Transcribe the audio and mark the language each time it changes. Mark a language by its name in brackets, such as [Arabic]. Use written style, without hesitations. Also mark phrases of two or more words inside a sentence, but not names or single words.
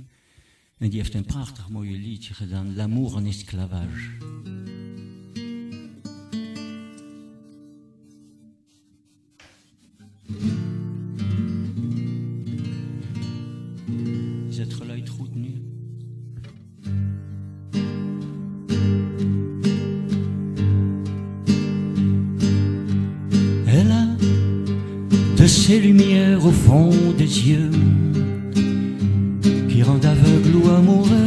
[Dutch] En die heeft een prachtig mooie liedje gedaan, L'amour en esclavage. Is het geluid goed nu? [French] Elle a de ces lumières au fond des yeux qui rendent aveugle ou amoureux.